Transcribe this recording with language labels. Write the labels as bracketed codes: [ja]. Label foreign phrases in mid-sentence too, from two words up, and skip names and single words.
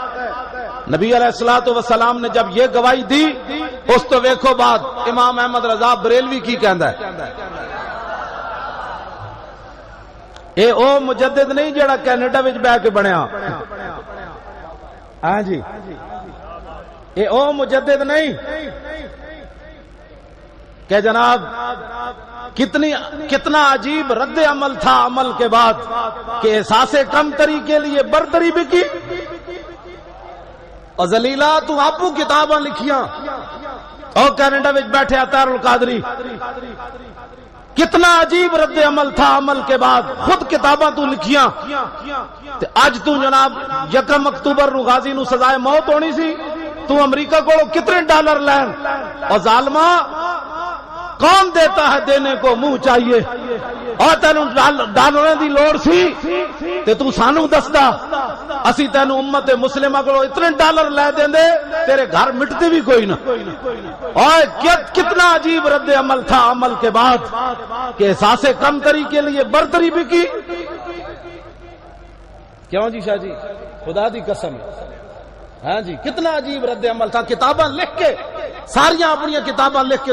[ur] نبی علیہ الصلوۃ والسلام نے جب یہ گواہی دی، [pa] اس تو ویکھو بات امام احمد رضا بریلوی کی کہندا ہے، اے او مجدد نہیں جڑا کینیڈا وچ بیٹھ کے بنیا، ہاں جی، اے او مجدد نہیں کہ جناب [ur] کتنا عجیب رد عمل تھا عمل کے بعد کہ احساس کمتری کے لیے برتری بھی کی، اور ذلیلہ [pa] تو آپو کتاباں لکھیاں، اور کینیڈا وچ بیٹھے اطہر القادری، [ur] کتنا عجیب رد عمل تھا عمل کے بعد، [pa] خود کتاباں تو لکھیاں، اج تو جناب 1 اکتوبر نو غازی نو سزائے موت ہونی سی، تو امریکہ کو کتنے ڈالر لین، [ur] اور ظالمہ کون دیتا ہے دینے کو منہ چاہیے، [pa] اور تینوں ڈالروں دی لوڑ سی تے تو سانو دسدا، اسی تینوں امت مسلمہ کو اتنے ڈالر لے دیندے تیرے گھر مٹتے بھی کوئی نہ۔ [ur] اور کتنا عجیب رد عمل تھا عمل کے بعد کہ احساس کمتری کے لیے برتری بھی کی، کیوں جی شاہ جی؟ [pa] خدا دی قسم، ہاں جی، [ur] کتنا عجیب رد عمل تھا، [pa] کتاباں لکھ کے ساریاں اپنی کتاباں لکھ کے